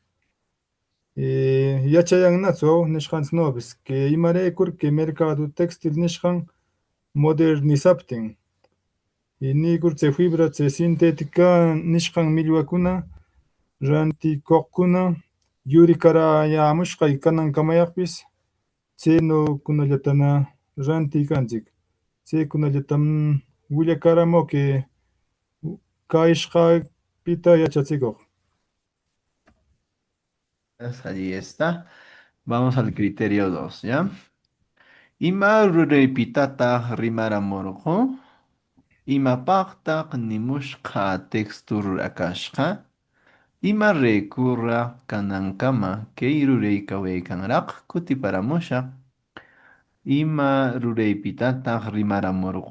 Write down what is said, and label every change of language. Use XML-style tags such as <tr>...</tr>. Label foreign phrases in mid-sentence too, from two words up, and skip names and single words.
<qu>yachayannachu nishqanchiknawpis, kay imaraykur kay Mercado Textil nishqan modernizaptin, niykur chay fibra chay sintética nishqan millwakuna rantikuqkuna yurikarayämushqa kanankamayaqpis chaynukunallatana rantiykanchik. Chaykunallatam willakaramuq kayashqapita yachachikuq.</qu> <es>Allí está. Vamos al criterio 2, ¿ya?</es> <qu>Ima ruraypitata rimaramurqu. Imapaqtaq nimushqa texto rurakashqa. Ima recurra kanankama kay ruraykawyaykanraq kutiparamushaq. Ima ruraypitataq rimaramurqu.</qu>